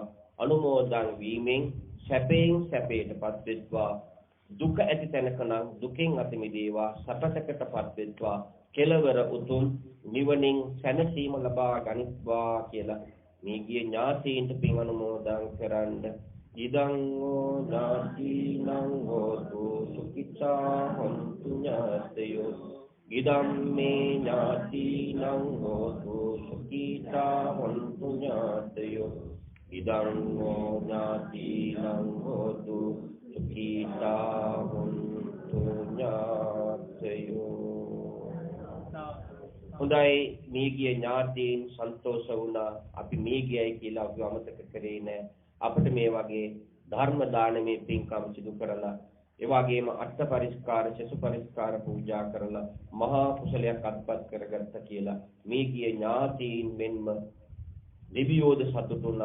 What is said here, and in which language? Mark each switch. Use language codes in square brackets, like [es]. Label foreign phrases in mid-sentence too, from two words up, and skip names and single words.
[si] අනුමෝදන් වීමෙන් සැපයෙන් සැපයටපත් වෙත්වා. දුක ඇති තැනක නම් දුකෙන් අත මිදේවා. සපතකටපත් වෙත්වා. කෙලවර උතුම් නිවනින් සැනසීම ලබා ගනිත්වා කියලා මේගිය ඥාතීන්ට පින් අනුමෝදන් කරන්න. [pi] ඉදං ඕ ඥාතිනං හෝතු සුඛිතා හොන්තු ඥාතයෝ. ඉදම් මේ ඥාතිනං හෝතු සුඛිතා හොන්තු ඥාතයෝ. ඉදං ඕ ඥාතිනං හෝතු සුඛිතා හොන්තු ඥාතයෝ. [si] හොඳයි මේගිය ඥාතීන් සන්තෝෂ වුණා. අපි මේගියයි කියලා අපි අමතක කරේ නෑ. අපිට මේ වගේ ධර්ම දානමේ පින්කම් සිදු කරලා ඒ වගේම අට පරිස්කාර සසු පරිස්කාර පූජා කරලා මහා කුසලයක් අත්පත් කරගත්තා කියලා මේගිය ඥාතීන් මෙන්ම දිව්‍යෝද සතුටුනා.